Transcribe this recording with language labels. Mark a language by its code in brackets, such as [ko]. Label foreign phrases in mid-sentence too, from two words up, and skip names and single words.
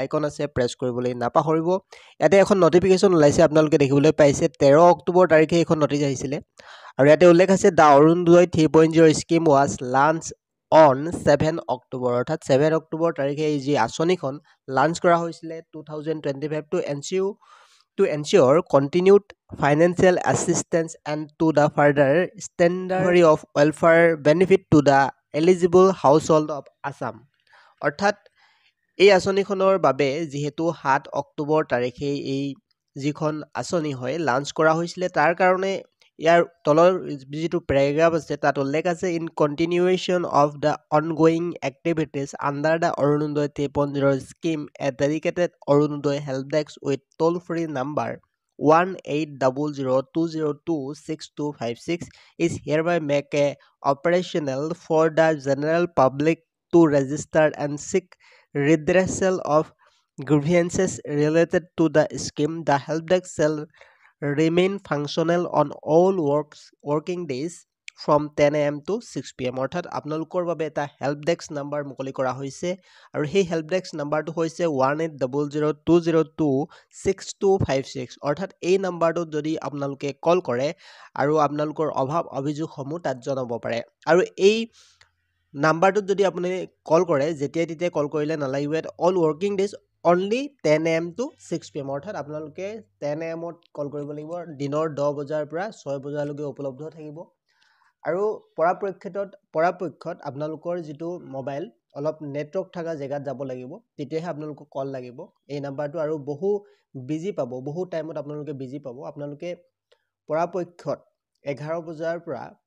[as] আইকন আছে প্ৰেছ কৰিবলৈ নাপাহৰিব ইয়াতে এখন নটিফিকেশন ওলাইছে আপোনালোকে দেখিবলৈ পাইছে 13 অক্টোবৰ তাৰিখে এখন নটিচ আহিছিলে আৰু ইয়াতে উল্লেখ আছে [en] the Arunodoi 3.0 scheme was launch on 7 October [as] অৰ্থাৎ 7 অক্টোবৰ তাৰিখে এই যি আঁচনিখন লঞ্চ কৰা হৈছিলে 2025 [en] to ensure continued financial assistance and to the further standard of welfare benefit to the eligible household of Assam. [as] অৰ্থাৎ এই আঁচনিখনৰ বাবে যেহেতু 7 অক্টোবৰ তাৰিখে এই যিখন আঁচনি হয় লঞ্চ কৰা হৈছিলে তাৰ কাৰণে ইয়াৰ তলৰ যিটো প্যাৰাগ্ৰাফ আছে তাত উল্লেখ আছে [en] in continuation of the ongoing activities under the Arunodoi 3.0 scheme a dedicated Arunodoi help desk with toll free number 1800202626 is hereby make a operational for the general public to register and seek redressal of grievances related to the scheme. The help desk shall remain functional on all working days from 10 AM to 6 PM [as] অৰ্থাৎ আপোনালোকৰ বাবে এটা [en] help desk number [as] মুকলি কৰা হৈছে আৰু সেই [en] help desk number-to [as] হৈছে 1800202626 অৰ্থাৎ এই নাম্বাৰটোত যদি আপোনালোকে কল কৰে আৰু আপোনালোকৰ অভাৱ অভিযোগসমূহ তাত জনাব পাৰে আৰু এই নাম্বাৰটোত যদি আপুনি কল কৰে যেতিয়া তেতিয়া কল কৰিলে নালাগিব [en] all working days only 10 AM to 6 PM [as] অৰ্থাৎ আপোনালোকে 10 AM ত কল কৰিব লাগিব দিনৰ 10 বজাৰ পৰা 6 বজালৈকে উপলব্ধ থাকিব আৰু পৰাপক্ষত আপোনালোকৰ যিটো মোবাইল অলপ নেটৱৰ্ক থকা জায়গাত যাব লাগিব তেতিয়াহে আপোনালোকক কল লাগিব এই নাম্বাৰটো আৰু বহু বিজি পাব বহু টাইমত আপোনালোকে বিজি পাব আপোনালোকে পৰাপক্ষত 11 বজাৰ পৰা